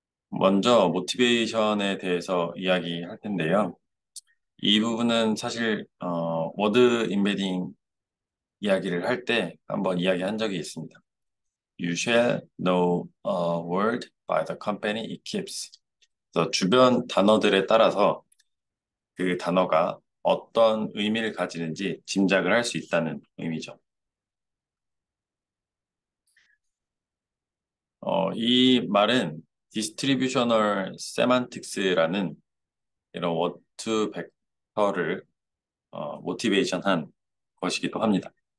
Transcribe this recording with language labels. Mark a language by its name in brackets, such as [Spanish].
[Korean] 먼저 모티베이션에 대해서 이야기할 텐데요. 이 부분은 사실 워드 임베딩 이야기를 할 때 한번 이야기한 적이 있습니다. [English] You shall know a word by the company it keeps. [Korean] 그래서 주변 단어들에 따라서 그 단어가 어떤 의미를 가지는지 짐작을 할 수 있다는 의미죠. 이 말은 디스트리뷰셔널 세만틱스라는 이런 워드 벡터를 모티베이션한 것이기도 합니다.